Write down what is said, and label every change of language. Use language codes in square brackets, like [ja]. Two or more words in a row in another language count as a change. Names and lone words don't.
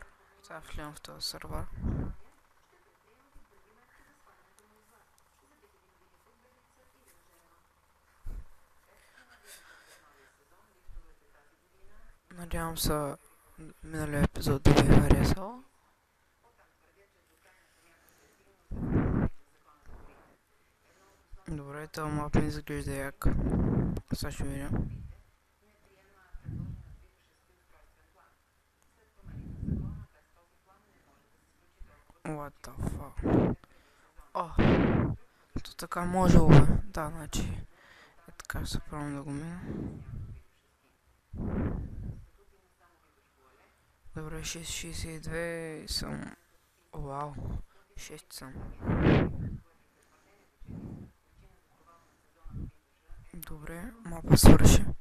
[bg] Сега влизам в този сервер. Надявам се миналия епизод да ви е харесал. Добре, този мап ми изглежда як. Сега ще видим. [en] What the fuck? [bg] О! То така може бе. Да, значи. Е така ще се правим да го мина. Добре, 6.62 и съм... Вау! 6 съм. Добре, мапа свърши.